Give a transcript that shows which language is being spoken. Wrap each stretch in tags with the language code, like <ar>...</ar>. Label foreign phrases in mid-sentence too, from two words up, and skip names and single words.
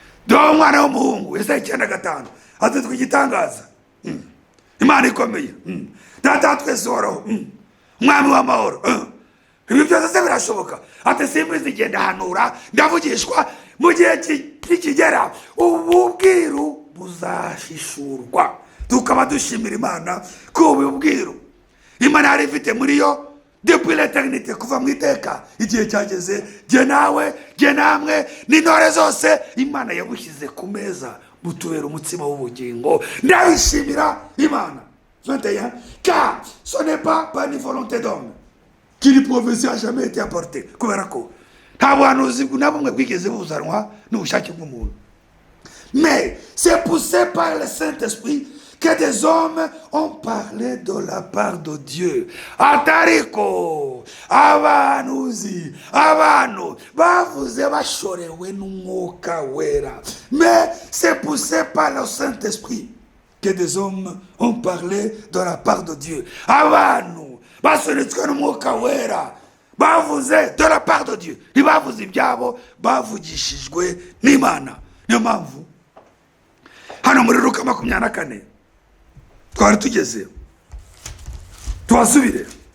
<rw>dore umwana w'umuhungu Yesaya 9:5 ati twigitangaza Imana ikomeye data twese uhoraho umwami w'amahoro ibi byose se birashoboka ati simbizi igenda hanura ndavugishwa mu gihe kikigera ubu bwiru buzashishurwa tukaba dushimira Imana ko ubu bwiru Imana yari ifite muri yo</rw> <fr>depuis l'éternité</fr> <rw>kuva mu iteka igihe cyageze jye nawe jye namwe n'intore zose Imana yabushyize ku meza butubera umutsima w'ubugingo ndabishimira Imana 21</rw> <fr>car ce n'est pas par une volonté d'homme que la prophétie a jamais été apportée</fr> <rw>kubera ko nta buhanuzi na bumwe bwigeze buzanwa n'ubushake bw'umuntu</rw> <fr>mais c'est poussé par le Saint-Esprit que des hommes ont parlé de la part de Dieu.</fr> <rw>Atariko abanuzi abantu bavuze bashorewe n'umwuka wera.</rw> <fr>Mais c'est poussé par le Saint-Esprit que des hommes ont parlé de la part de Dieu.</fr> <rw>Abantu basunitswe n'umwuka wera bavuze</rw> <fr>de la part de Dieu.</fr> <rw>Ntibavuze ibyabo bavugishijwe n'Imana. Niyo mpamvu hano muri Luka 24 twari tugeze tuhasubire</rw>